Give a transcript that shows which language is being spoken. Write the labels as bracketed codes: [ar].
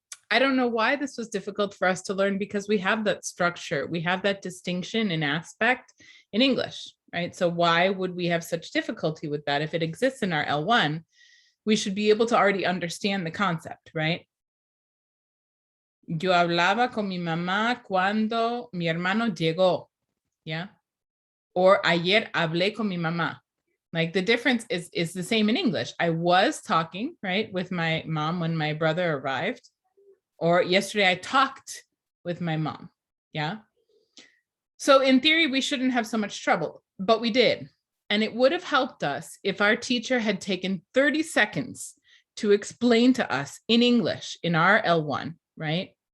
[en] I don't know why this was difficult for us to learn, because we have that structure, we have that distinction in aspect in English, right? So why would we have such difficulty with that? If it exists in our L1, we should be able to already understand the concept, right? [es] Yo hablaba con mi mamá cuando mi hermano llegó, yeah? Or ayer hablé con mi mamá. [en] Like the difference is the same in English. I was talking, right, with my mom when my brother arrived. Or yesterday I talked with my mom, yeah? So in theory, we shouldn't have so much trouble, but we did. And it would have helped us if our teacher had taken 30 seconds to explain to us in English, in our L1, right?